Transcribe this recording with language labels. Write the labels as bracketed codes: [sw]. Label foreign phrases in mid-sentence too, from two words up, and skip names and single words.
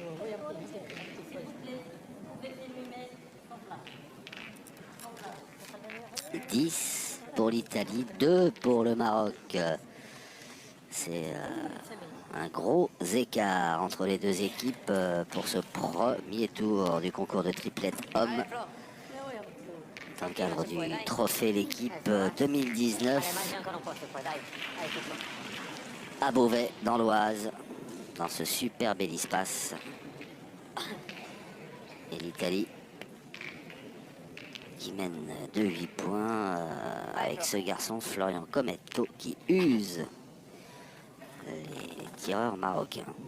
[fr] Et 10 pour l'Italie, 2 pour le Maroc. C'est un gros écart entre les deux équipes pour ce premier tour du concours de triplette homme. Dans le cadre du trophée l'équipe 2019 [it] Mangi ancora un po' se puoi, dai. Dai, tutto. [fr] à Beauvais, dans l'Oise, dans ce super bel espace. Et l'Italie qui mène de 8 points avec ce garçon Florian Cometto qui use les tireurs marocains.